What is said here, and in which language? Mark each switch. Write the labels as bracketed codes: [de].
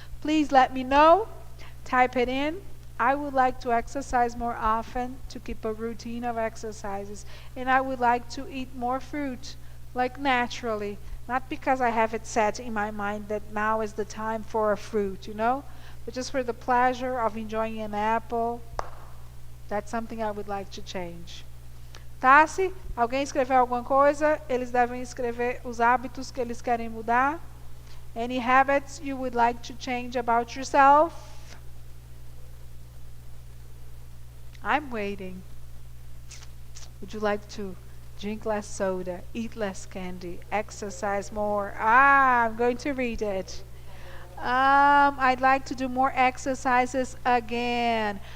[en] Please let me know. Type it in. I would like to exercise more often, to keep a routine of exercises. And I would like to eat more fruit, like naturally. Not because I have it set in my mind that now is the time for a fruit, but just for the pleasure of enjoying an apple. That's something I would like to change. [pt] Tassi, alguém escreveu alguma coisa? Eles devem escrever os hábitos que eles querem mudar. [en] Any habits you would like to change about yourself? I'm waiting. Would you like to drink less soda, eat less candy, exercise more? I'm going to read it. I'd like to do more exercises again.